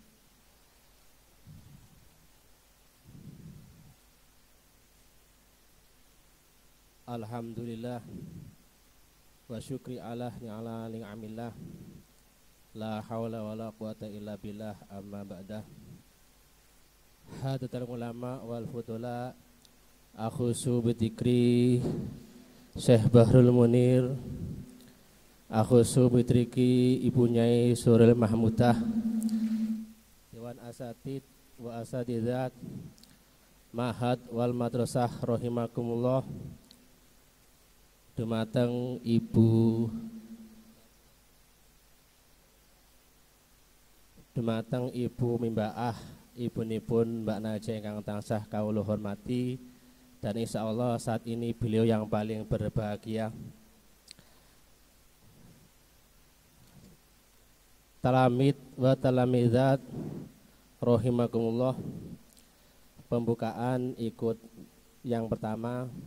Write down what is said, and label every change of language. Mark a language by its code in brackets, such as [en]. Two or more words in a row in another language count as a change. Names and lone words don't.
[ar] الحمد لله وشكري على نعم الله. لا حول ولا قوة إلا بالله، أما بعد. حضرات العلماء والفضلاء، أخص بذكر Syekh Bahrul Munir، أخص بتركي Ibu Nyai Suril Mahmudah، Dewan أساتيذ وأساتيذات معهد والمدرسة رحمكم الله. [jv] Dumateng Ibu Mimbaah, ibunipun Mbak Naja ingkang tansah kawula hormati, [id] dan [ar] إن شاء الله [id] saat ini beliau yang paling berbahagia. [ar] تلاميذ وتلميذات رحمكم الله. [id] Pembukaan ikut yang pertama.